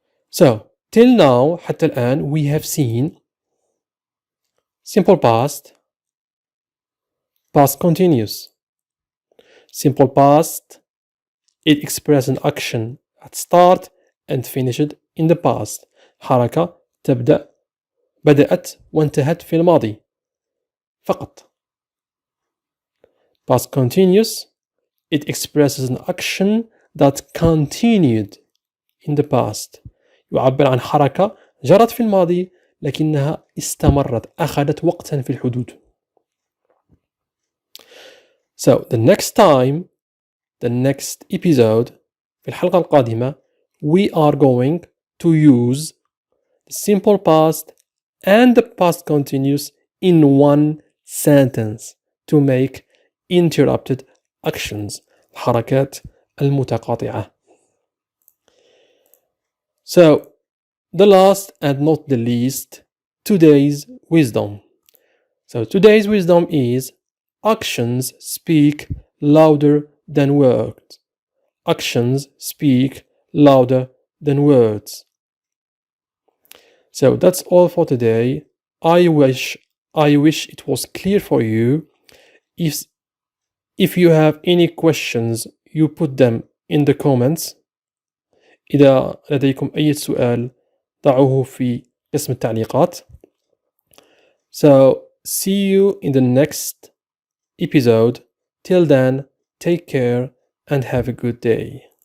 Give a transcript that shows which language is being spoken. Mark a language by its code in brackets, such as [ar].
[en] So, till now, [ar] حتى الآن, [en] we have seen simple past, past continuous. Simple past, it expresses an action at start and finished in the past. [ar] حركة تبدأ بدأت وانتهت في الماضي فقط. [en] Past continuous, it expresses an action that continued in the past. [ar] يعبر عن حركة جرت في الماضي لكنها استمرت، أخذت وقتا في الحدود. [en] So the next time, the next episode, [ar] في الحلقة القادمة, [en] we are going to use the simple past and the past continuous in one sentence to make interrupted actions. [ar] الحركات المتقاطعة. [en] So, the last and not the least, today's wisdom. So, today's wisdom is actions speak louder than words. Actions speak louder than words. So, that's all for today. I wish it was clear for you. If you have any questions, you put them in the comments. [ar] إذا لديكم أي سؤال ضعوه في قسم التعليقات. [en] So, see you in the next episode. Till then, take care and have a good day.